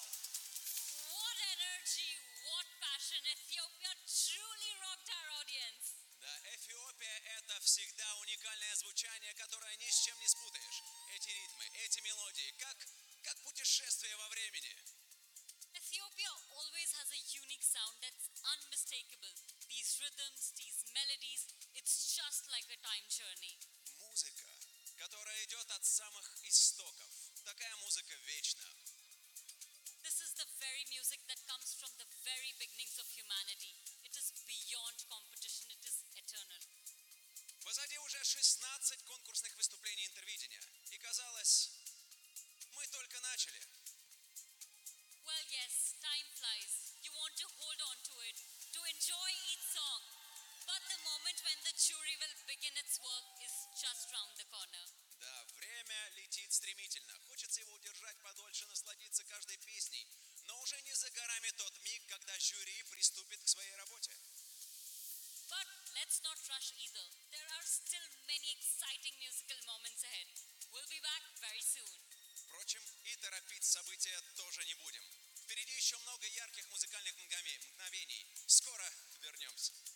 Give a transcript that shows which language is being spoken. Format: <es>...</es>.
<en>What energy, what passion! Ethiopia truly rocked our audience.</en> <ru>Да, Эфиопия — это всегда уникальное звучание, которое ни с чем не спутаешь. Эти ритмы, эти мелодии, как путешествие во времени.</ru> <en>Ethiopia always has a unique sound that's unmistakable. These rhythms, these melodies, it's just like a time journey.</en> <ru>Музыка, которая идет от самых истоков. Такая музыка вечна.</ru> <en>This is the very music that comes from the very beginnings of humanity. It is beyond competition, it is eternal.</en> <ru>Позади уже 16 конкурсных выступлений интервидения. И казалось, мы только начали.</ru> <en>Well, yes, time flies. You want to hold on to it, to enjoy each song. But the moment when the jury will begin its work is just round the corner.</en> <ru>Да, время летит стремительно. Хочется его удержать подольше, насладиться каждой песней. Но уже не за горами тот миг, когда жюри приступит к своей работе.</ru> <en>But let's not rush either. There are still many exciting musical moments ahead. We'll be back very soon.</en> <ru>Впрочем, и торопить события тоже не будем. Впереди еще много ярких музыкальных мгновений. Скоро вернемся.</ru>